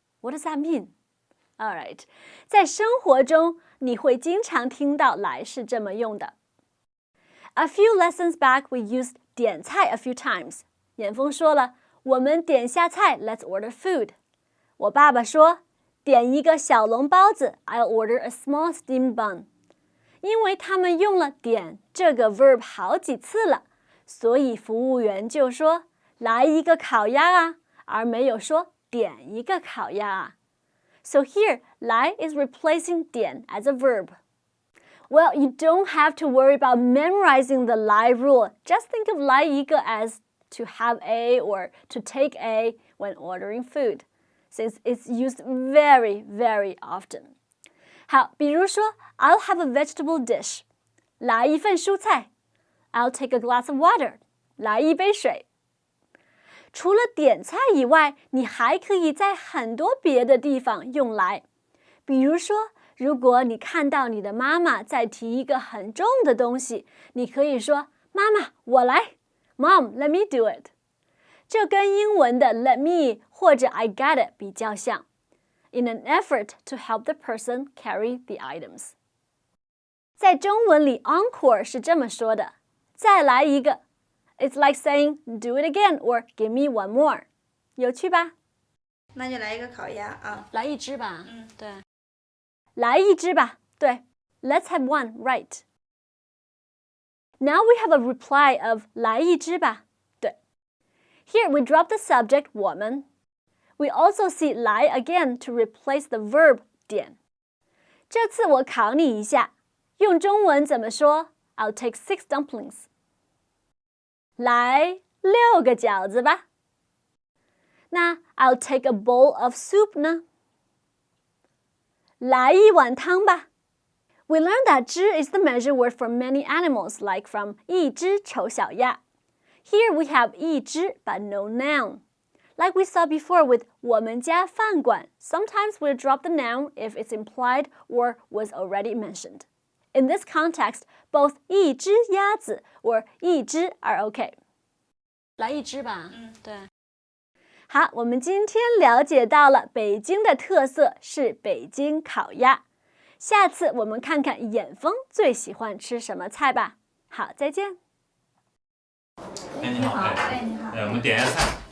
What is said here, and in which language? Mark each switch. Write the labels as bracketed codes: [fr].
[en] What does that mean? [zh] Alright, 在生活中你会经常听到来是这么用的。 [en] A few lessons back, we used 点菜 a few times. [zh] 严峰说了，我们点下菜 [en] let's order food. [zh] 我爸爸说，点一个小笼包子 [en] I'll order a small steamed bun. [zh] 因为他们用了点这个 verb 好几次了，所以服务员就说来一个烤鸭啊，而没有说点一个烤鸭啊。 [en] So here, 来 is replacing 点 as a verb. Well, you don't have to worry about memorizing the 来 rule. Just think of 来一个 as to have a or to take a when ordering food, since it's used very, very often. [zh] 好，比如说 [en] I'll have a vegetable dish. [zh] 来一份蔬菜。 [en] I'll take a glass of water. [zh] 来一杯水。除了点菜以外，你还可以在很多别的地方用来。比如说，如果你看到你的妈妈在提一个很重的东西，你可以说妈妈，我来。 [en] Mom, let me do it. [zh] 这跟英文的 [en] let me [zh] 或者 [en] I got it [zh] 比较像。 [en] In an effort to help the person carry the items. [zh] 在中文里 encore 是这么说的，再来一个。 [en] It's like saying do it again or give me one more. [zh] 有趣吧？那就来一个烤鸭啊。来一只吧。对。来一只吧。对。 [en] Let's have one, right. Now we have a reply of [zh] 来一只吧。 [en] 对。Here we drop the subject 我们。We also see 来 again to replace the verb 点。 [zh] 这次我考你一下，用中文怎么说 ？ [en] I'll take 6 dumplings. [zh] 来6个饺子吧。 [en] 那 I'll take a bowl of soup 呢？ [zh] 来一碗汤吧。 [en] We learned that 只 is the measure word for many animals, like from [zh] 一只丑小鸭。 [en] Here we have 一只 but no noun. Like we saw before with [zh] 我们家饭馆, [en] sometimes we'll drop the noun if it's implied or was already mentioned. In this context, both 一只鸭子 or 一只 are okay. [zh] 来一只吧。对。好，我们今天了解到了北京的特色是北京烤鸭。下次我们看看严峰最喜欢吃什么菜吧。好，再见。哎，你好。哎，你好。我们点一下菜。